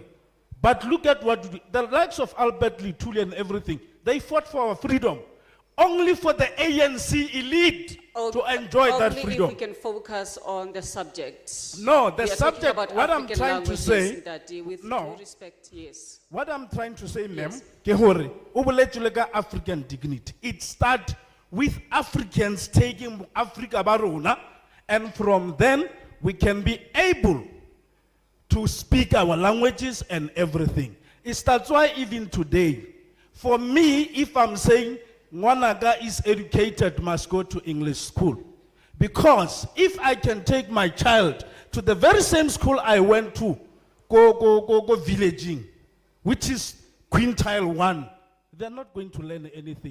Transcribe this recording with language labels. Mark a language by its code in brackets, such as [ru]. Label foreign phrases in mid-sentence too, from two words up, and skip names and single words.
[en] But look at what the likes of Albert Luthuli and everything, they fought for our freedom. Only for the ANC elite to enjoy that freedom. Only if we can focus on the subject. No, the We are talking subject, about what I'm African trying to languages say, that with no. due respect, yes. What I'm trying to say, ma'am, Yes. [st] ke hore, o boletse le ka [en] African dignity. It starts with Africans taking Africa [st] ba rona, [en] and from then we can be able to speak our languages and everything. It starts why even today, for me, if I'm saying Mwanaga is educated, must go to English school. Because if I can take my child to the very same school I went to, go villaging, which is quintile 1, they're not going to learn anything.